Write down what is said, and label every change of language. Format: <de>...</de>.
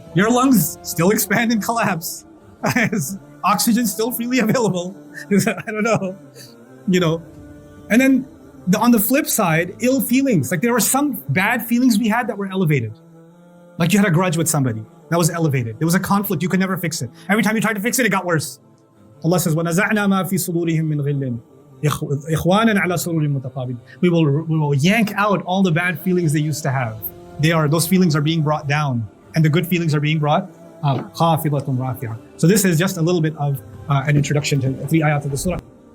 <en>Your lungs still expand and collapse. Oxygen still freely available. I don't know. And then on the flip side, ill feelings. Like there were some bad feelings we had that were elevated. Like you had a grudge with somebody. That was elevated. There was a conflict. You could never fix it. Every time you tried to fix it, it got worse. Allah says,</en> <ar>وَنَزَعْنَا مَا فِي صُدُورِهِم مِّنْ غِلٍّ إِخْوَانًا عَلَى سُرُرٍ مُتَقَابِلٍ.</ar> <en>We will yank out all the bad feelings they used to have. Those feelings are being brought down. And the good feelings are being brought up.</en> <ar>خَافِضَةٌ رَافِعَةٌ.</ar> <en>So this is just a little bit of an introduction to 3 ayat of the surah.</en>